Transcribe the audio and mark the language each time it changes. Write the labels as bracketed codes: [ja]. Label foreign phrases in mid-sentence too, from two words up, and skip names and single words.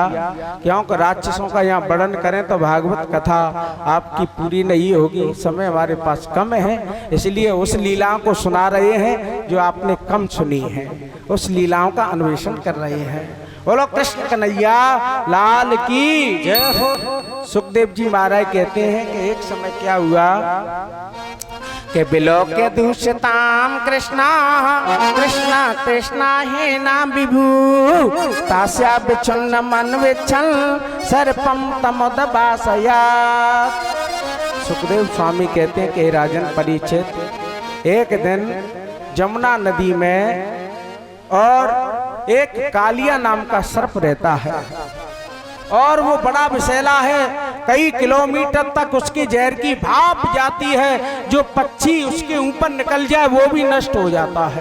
[hi] क्योंकि राक्षसों का यहाँ वर्णन करें तो भागवत कथा आपकी पूरी नहीं होगी, समय हमारे पास कम है, इसलिए उस लीलाओं को सुना रहे हैं जो आपने कम सुनी है, उस लीलाओं का अन्वेषण कर रहे हैं। बोलो कृष्ण कन्हैया लाल की जय हो। सुखदेव जी महाराज कहते हैं कि एक समय क्या हुआ कि [sa] बिलोके दूषिताम कृष्णा कृष्णा कृष्णा हे ना विभू, तास्या विच्छिन्न मन विच्छन सर्पम तमोदबासया। [hi] सुखदेव स्वामी कहते हैं कि राजन परीक्षित, एक दिन जमुना नदी में और एक कालिया नाम का सर्प रहता है और वो बड़ा विषैला है, कई किलोमीटर तक उसकी जहर की भाप जाती है, जो पक्षी उसके ऊपर निकल जाए वो भी नष्ट हो जाता है।